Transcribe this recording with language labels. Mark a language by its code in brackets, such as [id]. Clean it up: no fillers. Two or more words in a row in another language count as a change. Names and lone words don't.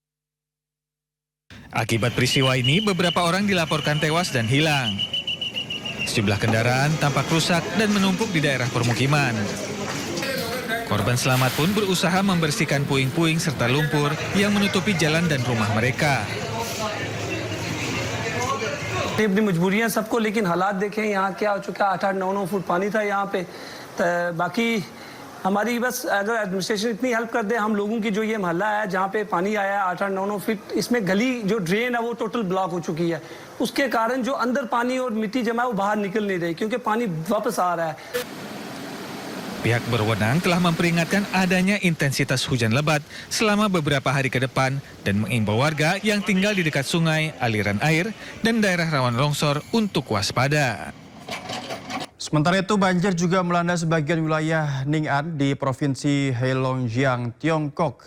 [id] Akibat peristiwa ini, beberapa orang dilaporkan tewas dan hilang. Sejumlah kendaraan tampak rusak dan menumpuk di daerah permukiman. Korban selamat pun berusaha membersihkan puing-puing serta lumpur yang menutupi jalan dan rumah mereka. [hi] अपनी मजबूरियां सबको, लेकिन हालात देखें यहाँ क्या हो चुका है। 8-9 फुट पानी था यहाँ पे। बाकी हमारी बस अगर एडमिनिस्ट्रेशन इतनी हेल्प कर दे, हम लोगों की जो ये मोहल्ला है जहाँ पे पानी आया है 8-9 फीट, इसमें गली जो ड्रेन है वो [en] total block [hi] हो चुकी है। उसके कारण जो अंदर पानी और मिट्टी जमा है वो बाहर निकल नहीं रही क्योंकि पानी वापस आ रहा है। [id] Pihak berwenang telah memperingatkan adanya intensitas hujan lebat selama beberapa hari ke depan dan mengimbau warga yang tinggal di dekat sungai, aliran air, dan daerah rawan longsor untuk waspada. Sementara itu, banjir juga melanda sebagian wilayah Ninh An di Provinsi Heilongjiang, Tiongkok.